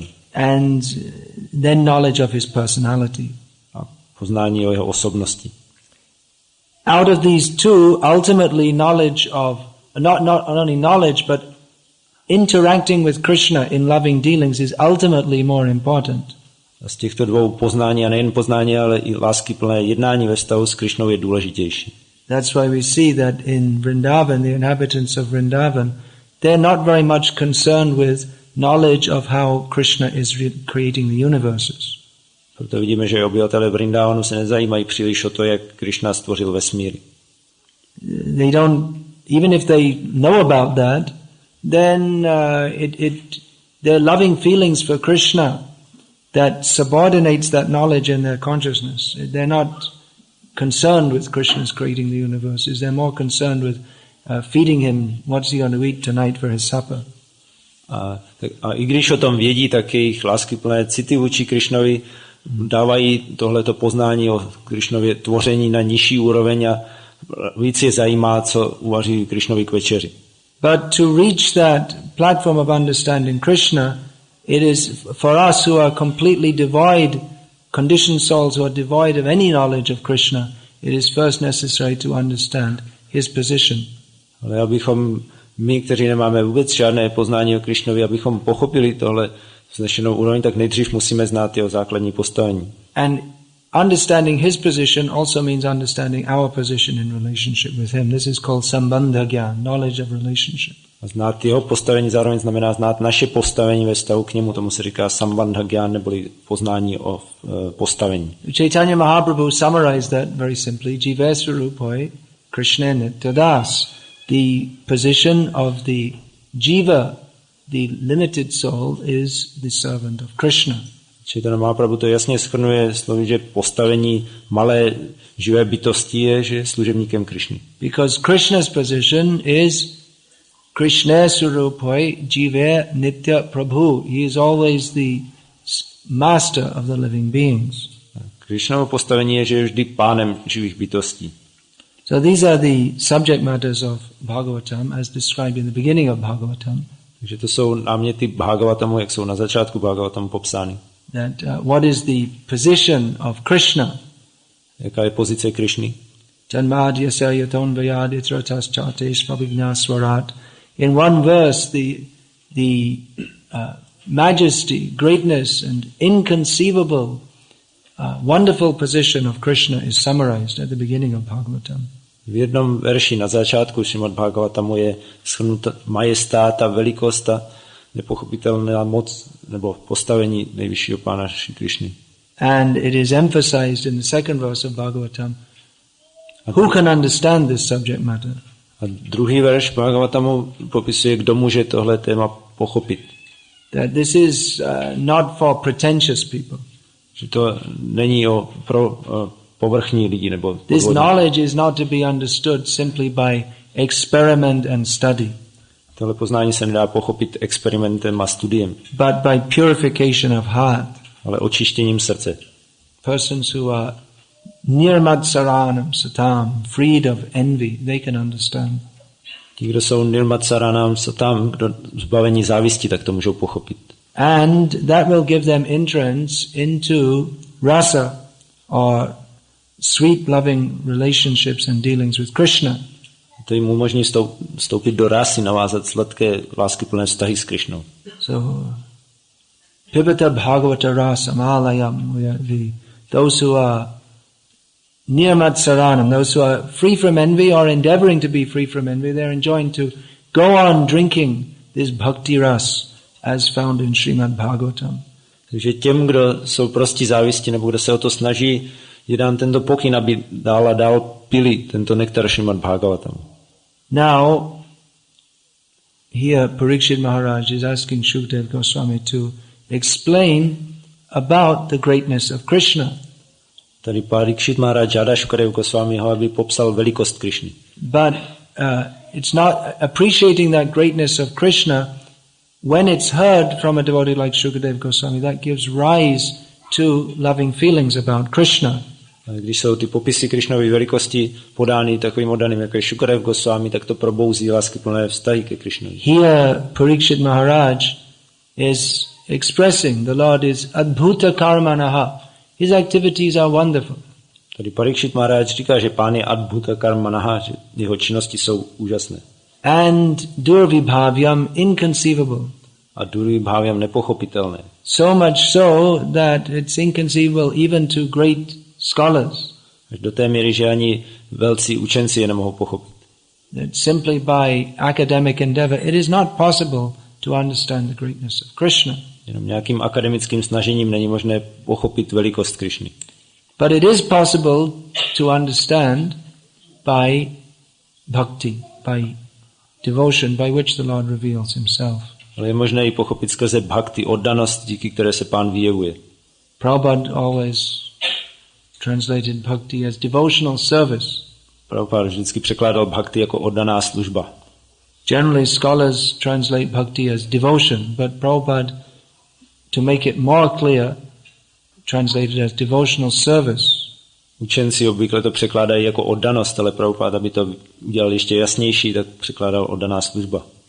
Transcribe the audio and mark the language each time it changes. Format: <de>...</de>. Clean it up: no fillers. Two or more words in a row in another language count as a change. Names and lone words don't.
<en>and then knowledge of his personality.</en> <cs>a poznání o jeho osobnosti.</cs> <en>Out of these two, ultimately knowledge of, not only knowledge, but interacting with Krishna in loving dealings is ultimately more important.</en> <cs>A z těchto dvou poznání, a nejen poznání, ale i láskyplné jednání ve vztahu s Krišnou je důležitější.</cs> <en>That's why we see that in Vrindavan, the inhabitants of Vrindavan, they're not very much concerned with knowledge of how Krishna is creating the universes.</en> <cs>Proto vidíme, že obyvatelé Vrindavanu se nezajímají příliš o to, jak Krišna stvořil vesmír.</cs> <en>They don't, even if they know about that, then their loving feelings for Krishna that subordinates that knowledge in their consciousness. They're not concerned with Krishna's creating the universes. They're more concerned with feeding him what's he going to eat tonight for his supper.</en> <cs>A i když o tom vědí, tak jejich láskyplné city vůči Krišnovi dávají tohleto poznání o Krišnově tvoření na nižší úroveň a víc je zajímá, co uvaří Krišnovi k večeři.</cs> <en>But to reach that platform of understanding Krishna, it is for us who are completely devoid, conditioned souls who are devoid of any knowledge of Krishna, it is first necessary to understand his position.</en> <cs>Ale abychom my, kteří nemáme vůbec žádné poznání o Krišnovi, abychom pochopili tohle vznešenou úroveň, tak nejdřív musíme znát jeho základní postavení.</cs> <en>And understanding his position also means understanding our position in relationship with him. This is called</en> <sa>sambandha gyan,</sa> <en>knowledge of relationship.</en> <cs>A znát jeho postavení zároveň znamená znát naše postavení ve vztahu k němu, tomu se říká</cs> <sa>sambandha gyan,</sa> <cs>neboli poznání o postavení.</cs> <en>Chaitanya Mahaprabhu summarized that very simply,</en> <sa>Jiva Swarupoi Krishna Nityadas.</sa> <en>The position of the jiva, the limited soul, is the servant of Krishna.</en> <cs>Chaitanya Mahaprabhu to jasně shrnuje slovy, že postavení malé živé bytosti je, že je služebníkem Krišny.</cs> <en>Because Krishna's position is</en> <sa>Krishna Surupoi Jiva Nitya Prabhu.</sa> <en>He is always the master of the living beings.</en> <cs>Krišnovo postavení je, že je vždy pánem živých bytostí.</cs> <en>So these are the subject matters of Bhagavatam as described in the beginning of Bhagavatam.</en> <cs>Takže to jsou náměty Bhagavatamu, jak jsou na začátku Bhagavatamu popsány.</cs> <en>That what is the position of Krishna?</en> <cs>Jaká je pozice Krišny?</cs> <sa>Janmadhyasya yatonvayad itratas chatesh pavijnaswarat.</sa> <en>In one verse, the majesty, greatness and inconceivable wonderful position of Krishna is summarized at the beginning of Bhagavatam.</en> <cs>V jednom verši na začátku Šrimad Bhagavatamu je shrnuta majestát a velikost a nepochopitelná moc nebo postavení nejvyššího pána Šri Krišny.</cs> <en>And it is emphasized in the second verse of Bhagavatam. Who can understand this subject matter?</en> <cs>A druhý verš Bhagavatamu popisuje, kdo může tohle téma pochopit.</cs> <en>That this is not for pretentious people.</en> <cs>Že to není pro povrchní lidi nebo</cs> <en>This knowledge is not to be understood simply by experiment and study.</en> <cs>Tohle poznání se nedá pochopit experimentem a studiem,</cs> <en>but by purification of heart.</en> <cs>ale očištěním srdce.</cs> <en>Persons who are</en> <sa>nirmad saranam satam,</sa> <en>freed of envy, they can understand.</en> <cs>Ti, kdo jsou</cs> <sa>nirmad saranam satam,</sa> <cs>kdo zbavení závisti, tak to můžou pochopit.</cs> <en>And that will give them entrance into rasa, or sweet loving relationships and dealings with Krishna.</en> <cs>To jim umožní vstoupit do rasy, navázat sladké láskyplné vztahy s Krišnou.</cs> <sa>So, Pibata Bhagavata Rasa Malayam,</sa> <en>those who are</en> <sa>nirmad saranam,</sa> <en>those who are free from envy or endeavoring to be free from envy, they're enjoined to go on drinking this</en> <sa>bhakti ras</sa> <en>as found in Srimad Bhagavatam.</en> <cs>Takže těm, kdo jsou prosti závisti nebo kdo se o to snaží, je dán tento pokyn, aby dál a dál pili tento nektar Srimad Bhagavatam.</cs> <en>Now, here Parikshit Maharaj is asking Shukdev Goswami to explain about the greatness of Krishna.</en> <cs>Tady Parikshit Maharaj žádá Šukadev Goswamiho, aby popsal velikost Krišny.</cs> <en>But it's not appreciating that greatness of Krishna when it's heard from a devotee like Shukadev Goswami, that gives rise to loving feelings about Krishna.</en> <cs>Když jsou ty popisy Krišnovy velikosti podány takovým oddaným, jako je Šukadev Goswami, tak to probouzí láskyplné vztahy ke Krišnovi.</cs> <en>Here Parikshit Maharaj is expressing the Lord is</en> <sa>adbhuta karmanaha.</sa> <en>His activities are wonderful.</en> <cs>Tady Parikshit Maharaj říká, že pán je</cs> <sa>adbhuta karmanaha,</sa> <cs>že jeho činnosti jsou úžasné.</cs> <en>And durvibhavyam inconceivable.</en> <cs>A durvibhavyam nepochopitelné.</cs> <en>So much so that it's inconceivable even to great scholars.</en> <cs>Až do té míry, že ani velcí učenci je nemohou pochopit.</cs> <en>That simply by academic endeavor it is not possible to understand the greatness of Krishna.</en> <cs>Jenom nějakým akademickým snažením není možné pochopit velikost Krišny.</cs> <en>But it is possible to understand by bhakti, by devotion, by which the Lord reveals himself.</en> <cs>Ale je možné i pochopit skrze bhakti, oddanost, díky které se pán vyjevuje.</cs> <en>Prabhupada always translated bhakti as devotional service.</en> <cs>Prabhupada vždycky překládal bhakti jako oddaná služba.</cs> <en>Generally scholars translate bhakti as devotion, but Prabhupada, to make it more clear, translated as devotional service.</en> <cs>Učenci obvykle to překládají jako oddanost, ale Prabhupada, aby to udělal ještě jasnější, tak překládal oddaná služba.</cs>